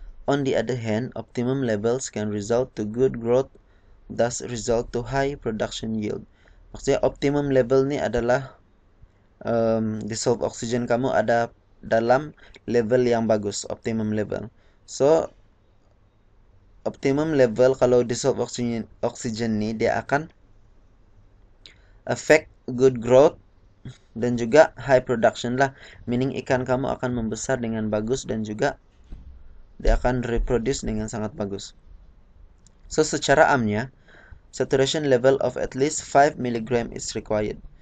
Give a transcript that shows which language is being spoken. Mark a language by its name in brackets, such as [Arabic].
[English] On the other hand, optimum levels can result to good growth, thus result to high production yield. [Malay] Maksudnya optimum level ini adalah dissolved oxygen kamu ada dalam level yang bagus, optimum level. So optimum level kalau dissolved oxygen ini dia akan affect good growth dan juga high production lah, meaning ikan kamu akan membesar dengan bagus dan juga dia akan reproduce dengan sangat bagus. [English] So [Malay] secara amnya, [English] saturation level of at least 5 mg is required.